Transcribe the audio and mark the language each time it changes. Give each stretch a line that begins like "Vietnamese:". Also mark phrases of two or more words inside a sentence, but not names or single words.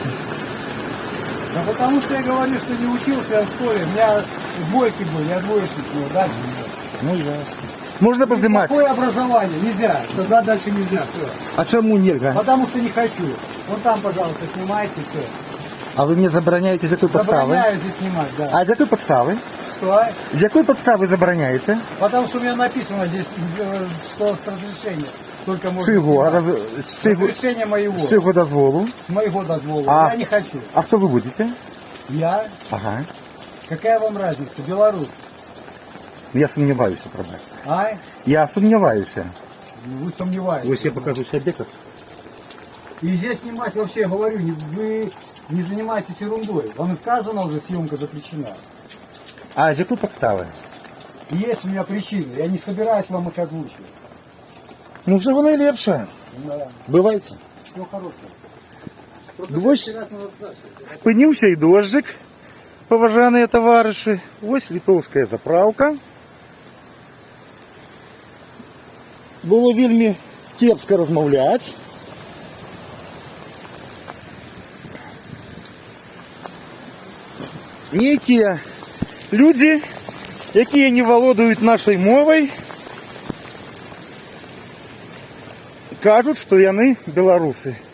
Russian: Да потому что я говорю, что не учился я в школе. У меня двойки были, я двоечник был, дальше нет. Ну ясно. Можно поздымать? Какое образование? Нельзя. Тогда дальше нельзя. Все. А чему нельзя? Потому что не хочу. Вот там, пожалуйста, снимайте все.
Ukrainian: А вы мне забороняете з якої підстави?
Russian: Забороняю здесь снимать, да.
Ukrainian: А з якої підстави?
Russian: Что?
Ukrainian: З якої підстави забороняєте?
Russian: Потому что у меня написано здесь, что с разрешения только можно
Ukrainian: Чого?
Russian: снимать.
Ukrainian: З чого?
Russian: Разрешение моего.
Ukrainian: З чого дозволу?
Russian: С моего дозвола. А. Я не хочу.
Ukrainian: А хто ви будете?
Russian: Я? Ага. Какая вам разница? Беларусь.
Ukrainian: Я сумніваюся, пробачте. А? Я сумніваюся. Ну,
Russian: вы сомневаетесь. Ось я покажу себе как. И здесь снимать вообще, я говорю, вы не занимаетесь ерундой. Вам сказано уже, съемка запрещена. А з якої підстави? Есть у меня причины. Я не собираюсь вам их озвучивать.
Ukrainian: Ну вже воно і лепше.
Russian: Да.
Ukrainian: Бувайте.
Russian: Все хорошего. Просто Дождь. следующий раз надо спрашивать.
Ukrainian: Спинився і дождик, поважані товариші. Ось литовська заправка. Було вельми кепсько розмовляти. Некие люди, які не володують нашою мовою, кажуть, що вони білоруси.